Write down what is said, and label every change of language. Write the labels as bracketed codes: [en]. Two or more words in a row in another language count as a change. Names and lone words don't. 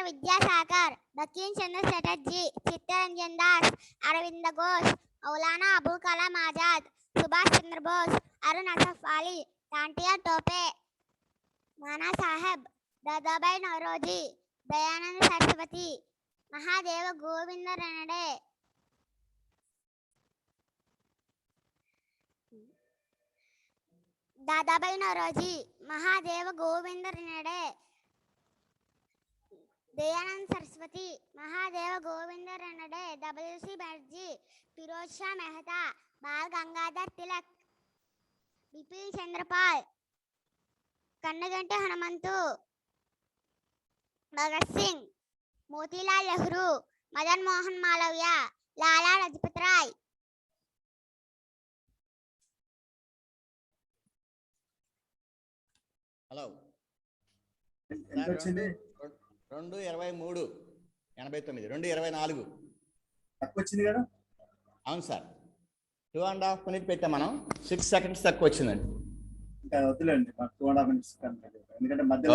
[te] విద్యాసాగర్, బకిం చంద్ర చటర్జీ, చిత్తరంజన్ దాస్, అరవింద ఘోష్, మౌలానా అబుల్ కలాం ఆజాద్, సుభాష్ చంద్రబోస్, అరుణ్ అసఫ్ అలీ, టాంటియా టోపే, నానా సాహెబ్, దాదాబాయి నౌరోజీ, దయానంద సరస్వతి, మహాదేవ గోవింద రెనడే, [hi] दादाबाई नौरोजी, महादेव गोविंद रेणडे, दयानंद सरस्वती, महादेव गोविंद रेणडे, डब्ल्यू.सी. बनर्जी, फिरोजशा मेहता, बाल गंगाधर तिलक, बिपिन चंद्रपाल, कन्नगंटी हनुमंतु, भगत सिंह, मोतीलाल नेहरू, मदन मोहन मालवीय, लाला लजपत राय. [te] హలో ఎంత వచ్చింది? 2:23 89 2:24 తక్కువ వచ్చింది కదా? అవును సార్. 2.5 మినిట్ పెట్టాం మనం, 6 సెకండ్స్ తక్కువ వచ్చిందండి. ఇంకా వద్దులేండి, మాకు 2.5 minutes ఎందుకంటే మధ్యలో